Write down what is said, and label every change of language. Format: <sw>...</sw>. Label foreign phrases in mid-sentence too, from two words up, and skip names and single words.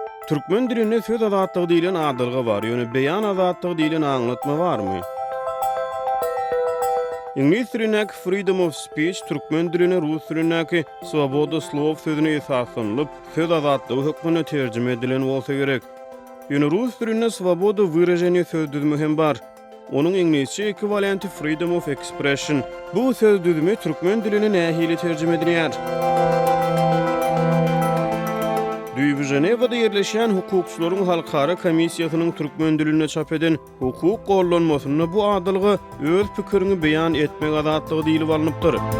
<tk>Türkmen dilinde söz azatlığı diýilen adylga bar, ýöne beýan azatlygy diýilen aňlatma barmy? İngiliz dilindäki</tk> <en>freedom of speech,</en> <tk>türkmen diline rus dilindäki</tk> <ru>свобода слов</ru> <tk>sözüne esaslanlyp, söz azatlygy hökmüne terjime edilen bolsa gerek. Ýöne rus dilinde</tk> <ru>свобода выражения</ru> <tk>söz düzümi hem bar. Onun İngilizce ekwivalenti</tk> <en>freedom of expression.</en> <tk>Bu söz düzümi türkmen diline nähili terjime edilýär? Düýbi Jenewada ýerleşen hukukçylaryň halkara komissiýasynyň türkmen diline çap eden hukuk gollanmasyna bu adylgy öz pikirini beýan etmek azatlygy diýilip alınıpdyr.</tk>